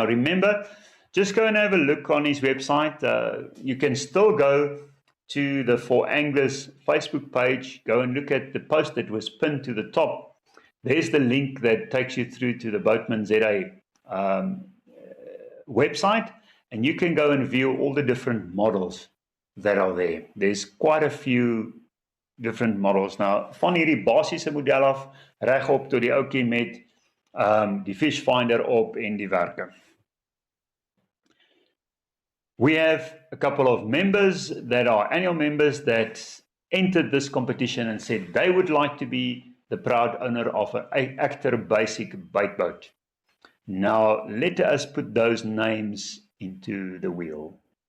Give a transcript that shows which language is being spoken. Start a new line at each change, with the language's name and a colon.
English: Now remember, just go and have a look on his website. You can still go to the For Anglers Facebook page, go and look at the post that was pinned to the top. There's the link that takes you through to the Bateman ZA website, and you can go and view all the different models that are there. There's quite a few different models.
Afrikaans: Nou, van hierdie basiese model af, reg op tot die ouetjie met die fish finder op en die werke.
English: We have a couple of members that are annual members that entered this competition and said they would like to be the proud owner of an Actor Basic bait boat. Now, let us put those names into the wheel.